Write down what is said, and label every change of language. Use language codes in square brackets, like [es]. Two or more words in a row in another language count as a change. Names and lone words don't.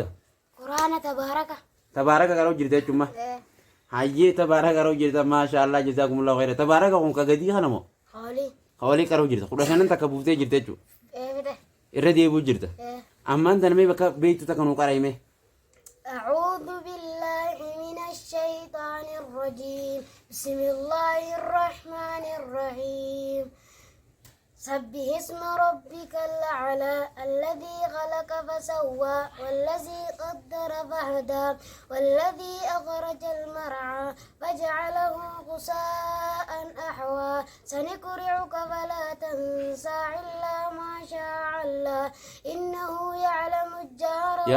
[om] Quraana tabaaraka qara'u jirta jechuudha. Hayyee tabaaraka qara'u jirta [ar] ما شاء الله جزاكم الله خيرا. [om] Tabaaraka kun ka gadii kana moo? Hawalii qara'u jirta. 15 takka buuftee jirta jechuudha. Irra deebuu jirta. Ammaan tana mee bakka beektu takka nuu qara'ime. [ar] أعوذ بالله من الشيطان الرجيم. بسم الله الرحمن الرحيم. سبح اسم ربك الأعلى الذي خلق فسوى والذي قدر فهدى والذي أخرج المرعى فجعله غثاء أحوى سنقرئك فلا تنسى إلا ما شاء الله إنه يعلم الجهر